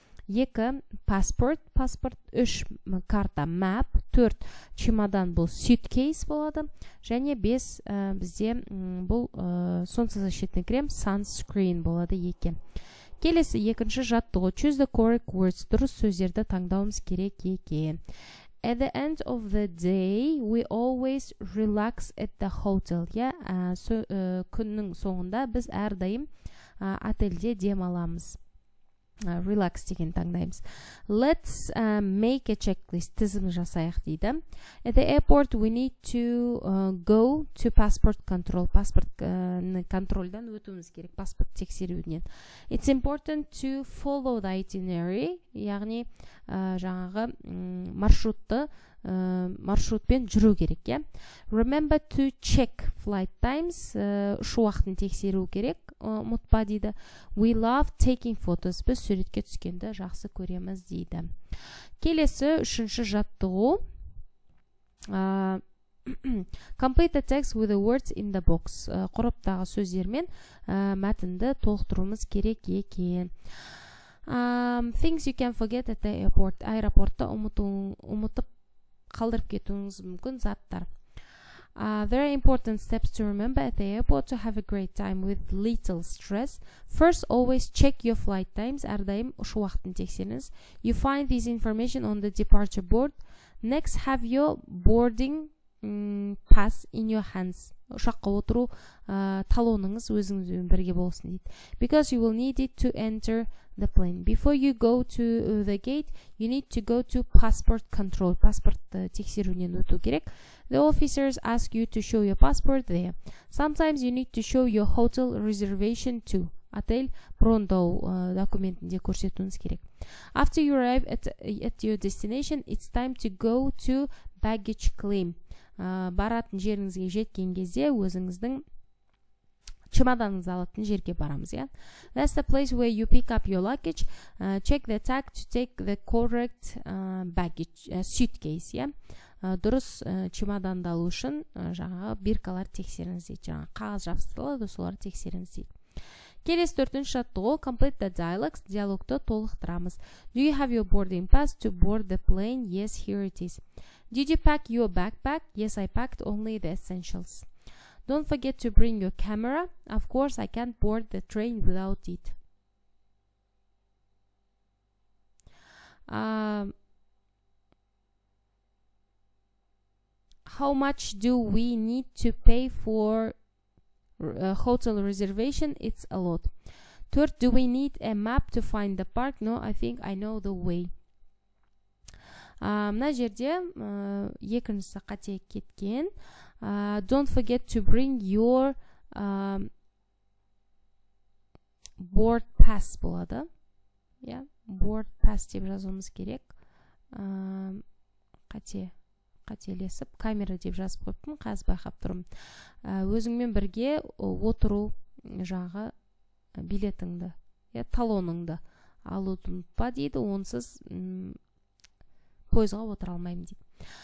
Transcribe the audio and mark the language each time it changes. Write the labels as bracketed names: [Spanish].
[Kazakh] 2 passport, 3 карта, map, 4 чемодан бұл suitcase болады, және 5 бізде бұл солнцезащитный крем sunscreen болады екен. Келесі екінші жаттығу [English] choose the correct words, [Kazakh] дұрыс сөздерді таңдауымыз керек екен. [English] At the end of the day, we always relax at the hotel. [Kazakh] Күннің соңында біз әрдайым отельде демаламыз. Relax деген таңдаймыз. [English] Let's make a checklist. [Kazakh] Тізім жасайық дейді. [English] At the airport, we need to go to passport control. [Kazakh] Паспорт контрольдан өтуіміз керек, паспорт тексеруінен. [English] It's important to follow the itinerary. [Kazakh] Яғни жаңағы маршрутпен жүру керек. [English] Remember to check flight times. [Kazakh] Ұшу уақытын тексеру керек. Ұмытпа дейді. [English] We love taking photos. [Kazakh] Біз суретке түскенді жақсы көреміз дейді. Келесі үшінші жаттығу. [English] Complete the text with the words in the box. [Kazakh] Қораптағы сөздермен мәтінді толықтыруымыз керек екен. [English] Things you can forget at the airport. [Kazakh] Аэропортта ұмытып қалдырып кетуіңіз мүмкін заттар. [English] Very important steps to remember at the airport to have a great time with little stress. First, always check your flight times. [Kazakh] Әрдайым ұшу уақытын тексеріңіз. [English] You find this information on the departure board. Next, have your boarding pass in your hands. [Kazakh] Ұшаққа отыру талоныңыз өзіңізбен бірге болсын дейді. [English] Because you will need it to enter the plane. Before you go to the gate, you need to go to passport control. [Kazakh] Паспорт тексеруінен өту керек. [English] The officers ask you to show your passport there. Sometimes you need to show your hotel reservation too. [Kazakh] Отель брондау документінде көрсетуіңіз керек. [English] After you arrive at your destination, it's time to go to baggage claim. [Kazakh] Баратын жеріңізге жеткен кезде өзіңіздің чемоданыңызды алатын жерге барамыз. [English] That's the place where you pick up your luggage. Check the tag to take the correct baggage suitcase. [Kazakh] Дұрыс чемоданды алу үшін жаңағы биркалар тексеріңіз дейді. Жаңағы қағаз жабыстырылады, соларды тексеріңіз дейді. Келесі төртінші жаттығу [English] complete the dialogues. [Kazakh] Диалогты толықтырамыз. [English] Do you have your boarding pass to board the plane? Yes, here it is. Did you pack your backpack? Yes, I packed only the essentials. Don't forget to bring your camera. Of course, I can't board the train without it. How much do we need to pay for hotel reservation? It's a lot. Third, do we need a map to find the park? No, I think I know the way. [Kazakh] Мына жерде екіншісі қате кеткен. [English] Don't forget to bring your board pass [Kazakh] болады. Board pass деп жазуымыз керек. Қателесіп, камера деп жазып қойыппын, қазір байқап тұрмын. Өзіңмен бірге отыру жағы билетіңді, талоныңды алуды ұмытпа дейді, онсыз пойызға отыра алмаймын дейді.